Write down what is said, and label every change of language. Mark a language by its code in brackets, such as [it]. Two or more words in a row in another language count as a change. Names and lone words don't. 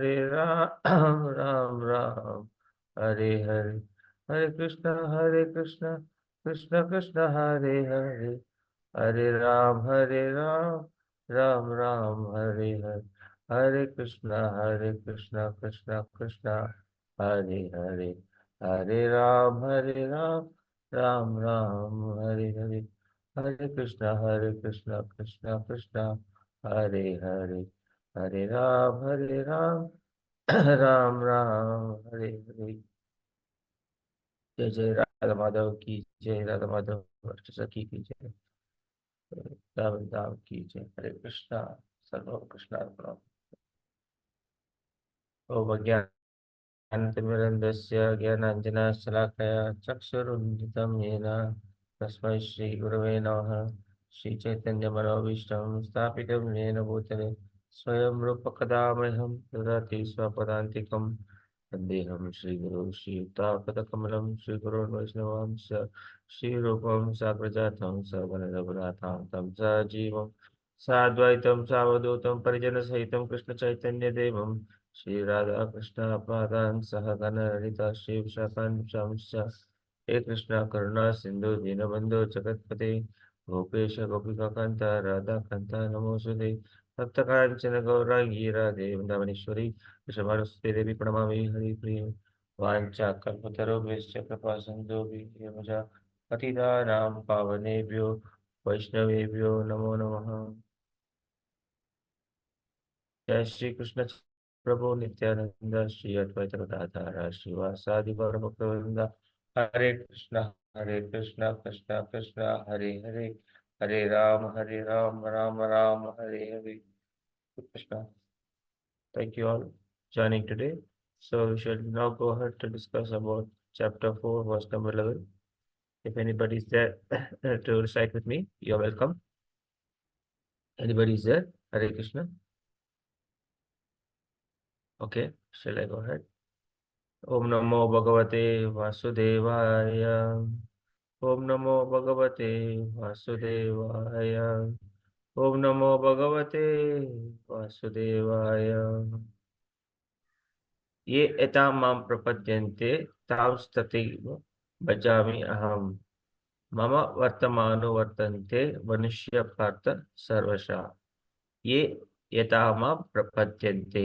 [sa] राम राम हरे हरे हरे कृष्ण कृष्ण कृष्ण हरे हरे हरे राम राम राम हरे हरे हरे कृष्ण कृष्ण कृष्ण हरे हरे हरे राम राम राम हरे हरे हरे कृष्ण कृष्ण कृष्ण हरे हरे हरे राम राम राम हरे हरे जय जय राधा माधव की जय राधा माधव सखी की जय दाम की जय हरे कृष्णा सर्व कृष्णार्पणम् ओम ज्ञानतिमिरन्धस्य ज्ञानाञ्जनशलाकया चक्षुरुन्मिलितं येन तस्मै श्रीगुरवे नमः श्रीचैतन्यमनोभीष्टं स्थापितं येन भूतले स्वयं रूपकदा मह्यं ददाति स्वपदान्तिकं वन्देऽहं श्रीगुरुं श्रीयुतापदकमलं श्रीगुरोन् वैष्णवांश्च श्रीरूपं साग्रजातं सगणरघुनाथां तं सजीवं साद्वैतं सावधूतं परिजनसहितं कृष्णचैतन्यदेवं श्री राधा कृष्ण पादान सहगण ललिता शिव शकान हे कृष्ण करुणा सिंधु दीनबंधु जगतपते गोपेश गोपिका कांता राधा कांता नमोस्तुते भक्त कांचन गौरांगी राधे वृंदावनेश्वरी वृषभानुसुते देवी प्रणमामि हरिप्रिय वाञ्छा कल्पतरुभ्यश्च कृपा सिन्धुभ्यः पतितानां पावनेभ्यो वैष्णवेभ्यो नमो नमः। जय श्री कृष्ण प्रभु नित्यानंद श्री अद्वैत गदाधर श्रीवासादि गौर भक्तवृंद हरे कृष्ण कृष्ण कृष्ण हरे हरे हरे राम राम राम हरे हरे कृष्ण। [en] Thank you all joining today. So we shall now go ahead to discuss about chapter 4 verse number 11. If anybody is there to recite with me, you're welcome. Anybody is there? [sa] हरे कृष्ण. [en] Okay, shall I go ahead? [sa] ओम नमो भगवते वासुदेवाय ओम नमो भगवते वासुदेवाय ओम नमो भगवते वासुदेवाय ये एतां मां प्रपद्यन्ते तां तथैव भजामि अहम् मम वर्तमानो वर्तन्ते मनुष्य पार्थ सर्वशः ये एतां मां प्रपद्यन्ते